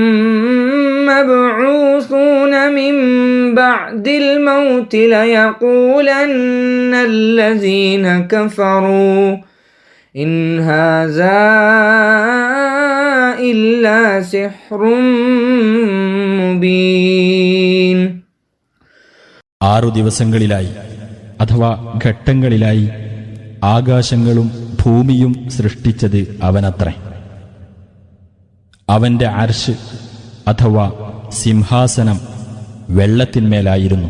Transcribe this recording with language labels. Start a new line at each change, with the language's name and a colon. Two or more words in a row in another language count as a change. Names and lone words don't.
Arabic: مبعوثون من بعد الموت ليقولن الذين كفروا إن هذا إلا سحر مبين.
Malayalam: 6 ദിവസങ്ങളിലായി അഥവാ ഘട്ടങ്ങളിലായി ആകാശങ്ങളും ഭൂമിയും സൃഷ്ടിച്ചത് അവനത്രേ. അവന്റെ അർശ് അഥവാ സിംഹാസനം വെള്ളത്തിന്മേലായിരുന്നു.